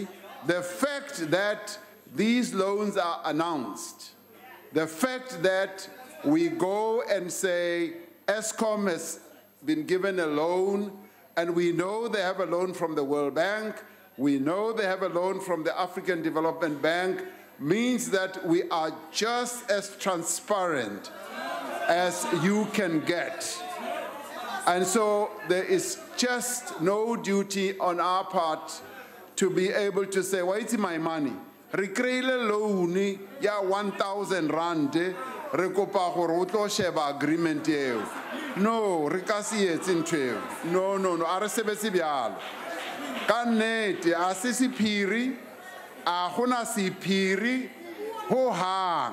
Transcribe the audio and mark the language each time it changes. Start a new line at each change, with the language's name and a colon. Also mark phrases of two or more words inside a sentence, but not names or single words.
English: The fact that these loans are announced, the fact that we go and say ESCOM has been given a loan, and we know they have a loan from the World Bank, we know they have a loan from the African Development Bank, means that we are just as transparent as you can get. And so there is just no duty on our part to be able to say, well, it's my money.
Northern Sotho: Re kreile loan ya 1,000 rand, re kopa gore o tlo sheba agreement eo. No, re ka se etse ntho eo. No, a re sebetse bjalo. Ka nnete, a se sephiri, a gona sephiri ho hang.